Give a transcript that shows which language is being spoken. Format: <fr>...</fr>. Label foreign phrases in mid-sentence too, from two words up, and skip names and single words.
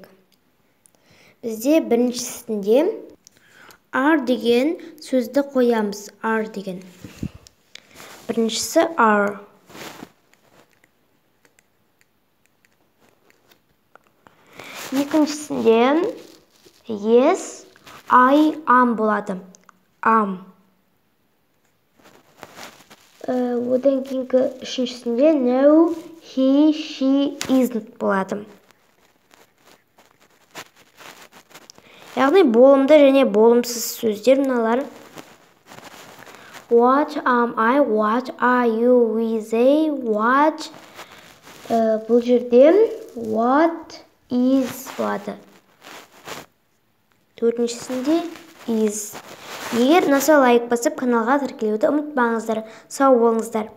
<kk>Бізде біріншісінде are деген сөзді қоямыз. Are деген. Біріншісі are. Екіншісінде</kk> <en>yes, I am</en> <kk>болады. Am. Одан кейінгі үшіншісінде</kk> <en>no, he, she isn't</en> <kk>болады. Яғни болымды және болымсыз сөздер мыналар.</kk> <en>What am I? What are you? We, they, what.</en> <kk>Бұл жерде</kk> <en>what is</en> <kk>болады. Төртіншісінде is. Егер ұнаса лайк басып, каналға тіркелуді ұмытпаңыздар. Сау болыңыздар.</kk>